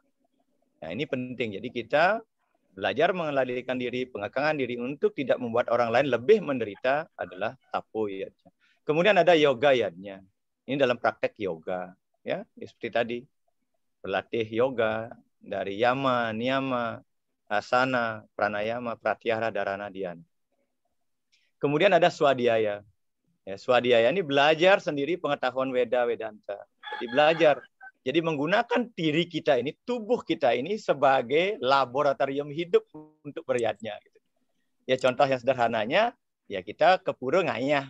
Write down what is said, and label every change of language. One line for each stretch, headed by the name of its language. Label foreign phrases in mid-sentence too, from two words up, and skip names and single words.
Indonesian: Nah, ini penting. Jadi kita belajar mengendalikan diri, pengekangan diri untuk tidak membuat orang lain lebih menderita adalah tapo yatnya. Kemudian ada yoga yatnya. Ini dalam praktek yoga, ya, seperti tadi. Berlatih yoga dari yama, niyama, asana, pranayama, pratyahara, dharana, dhyana. Kemudian ada swadhyaya. Ya, swadhyaya ini belajar sendiri pengetahuan Weda, Vedanta. Jadi belajar. Jadi menggunakan diri kita ini, tubuh kita ini sebagai laboratorium hidup untuk beryatnya. Ya contoh yang sederhananya, ya kita ke pura ngayah.